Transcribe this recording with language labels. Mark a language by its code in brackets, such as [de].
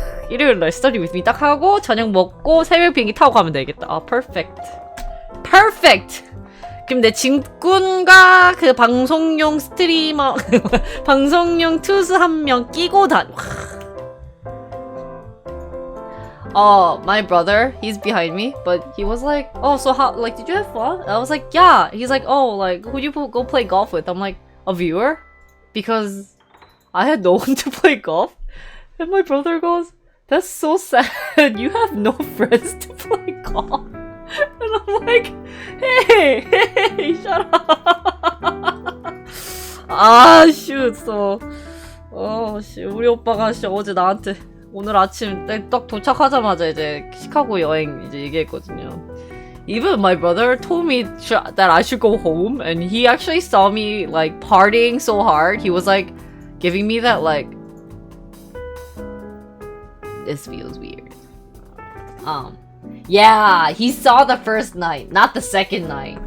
[ko] 일요일날 [en] Study with me [ko] 딱 하고 저녁 먹고 새벽 비행기 타고 가면 되겠다. [en] perfect. perfect. [ko] 그럼 내 짐꾼과 그 방송용 스트리머 방송용 투수 한 명 끼고 [en] my brother, he's behind me, but he was like, oh, so how, like, did you have fun? I was like, yeah. He's like, oh, like, who'd you go play golf with? I'm like, a viewer? Because I had no one to play golf. And my brother goes, that's so sad. You have no friends to play golf. And I'm like, hey, shut up. 아, shoot. So, [ko] 우리 오빠가 진짜 어제 나한테 오늘 아침 딱 도착하자마자 이제 시카고 여행 이제 얘기했거든요. [en] Even my brother told me that I should go home, and he actually saw me like partying so hard. He was like giving me that like, this feels weird. Yeah, he saw the first night, not the second night.